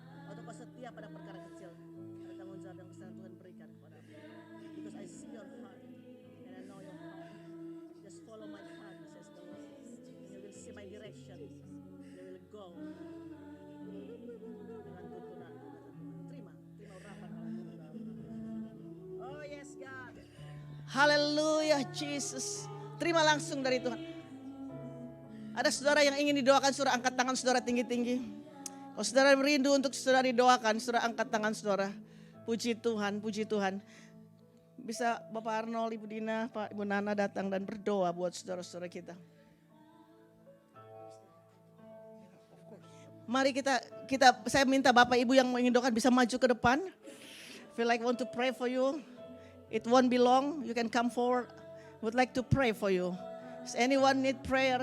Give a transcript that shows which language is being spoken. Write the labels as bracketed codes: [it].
[id] Waktu kau setia pada perkara kecil, ada tanggung jawab yang besar Tuhan berikan kepadamu. [en] Because I see your heart and I know your heart. Just follow my path, says the Lord. You will see my direction. You will go. [id] Dengan tuntunan. Terima urapan Allah. [en] Oh yes God. [id] Haleluya Jesus. Terima langsung dari Tuhan. Ada saudara yang ingin didoakan, saudara angkat tangan saudara tinggi-tinggi. Kalau saudara merindu untuk saudara didoakan, saudara angkat tangan saudara. Puji Tuhan, puji Tuhan. Bisa Bapak Arnold, Ibu Dina, Pak Ibu Nana datang dan berdoa buat saudara-saudara kita. Mari saya minta Bapak Ibu yang ingin doakan bisa maju ke depan. [en] Feel like want to pray for you. It won't be long. You can come forward. Would like to pray for you. Does anyone need prayer?